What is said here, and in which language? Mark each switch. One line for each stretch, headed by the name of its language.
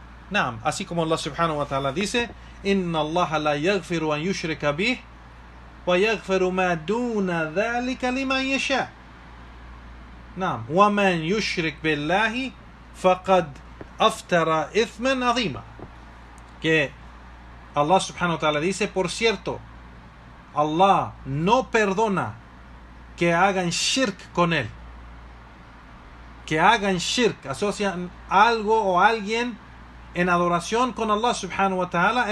Arabic: Naam,
Spanish: así como
Arabic: Allah subhanahu wa ta'ala
Spanish: dice,
Arabic: Inna Allah la yaghfiru an yushrika bih ويغفر ما دون ذلك لمن يشاء. نعم ومن يشرك بالله فقد أفترى إثما عظيما.
Spanish: Que Allah
Arabic: subhanahu wa ta'ala
Spanish: dice, por cierto, Allah no perdona que hagan shirk con él. Que hagan shirk, asocian algo o alguien en adoración con Allah
Arabic: subhanahu wa ta'ala.